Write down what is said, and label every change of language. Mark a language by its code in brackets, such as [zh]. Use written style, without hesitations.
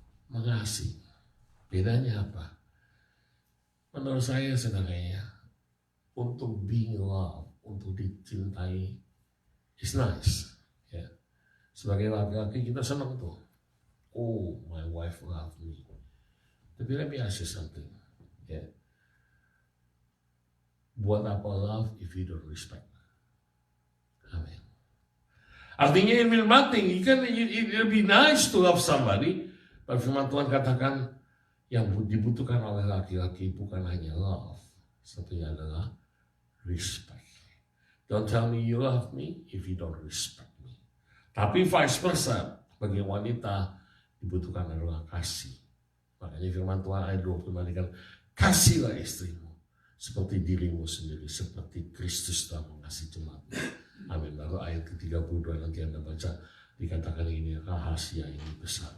[id] Mengasihi. Bedanya apa? Menurut saya sebenarnya untuk [en] being loved, [id] untuk dicintai [en] is nice. [id] Ya. Sebagai laki-laki kita senang tuh. [en] Oh, my wife love me. Tapi let me ask you something. Ya. [id] Buat apa [en] love if you don't respect? Amen. Artinya it means nothing. It'll be nice to love somebody. [id] Tapi firman Tuhan katakan yang dibutuhkan oleh laki-laki bukan hanya love. Satunya adalah respect. [en] Don't tell me you love me if you don't respect me. [id] Tapi vice versa. Bagi wanita dibutuhkan adalah kasih. Makanya firman Tuhan ayat 25 dikatakan, kasihlah istrimu seperti dirimu sendiri, seperti Kristus telah mengasihi jemaatnya. Amin. Lalu ayat ke-32 nanti Anda baca, dikatakan ini rahasia ini besar.